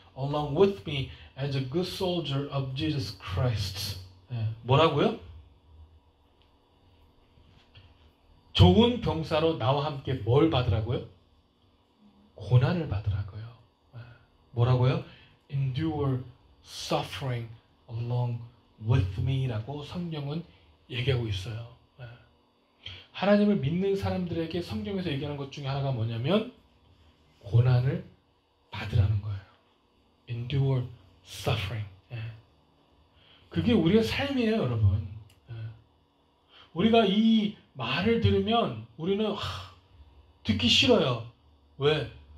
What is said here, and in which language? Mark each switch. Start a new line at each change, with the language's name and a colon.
English: along with me as a good soldier of Jesus Christ.
Korean: 예, 뭐라고요? 좋은 병사로 나와 함께 뭘 받으라고요? 고난을 받으라고요. 예, 뭐라고요?
English: Endure suffering along with me라고
Korean: 성경은 얘기하고 있어요. 예. 하나님을 믿는 사람들에게 성경에서 얘기하는 것 중에 하나가 뭐냐면 고난을 받으라는 거예요.
English: Endure suffering. 예.
Korean: 그게 우리의 삶이에요, 여러분. 예. 우리가 이 말을 들으면 우리는 듣기 싫어요. 왜?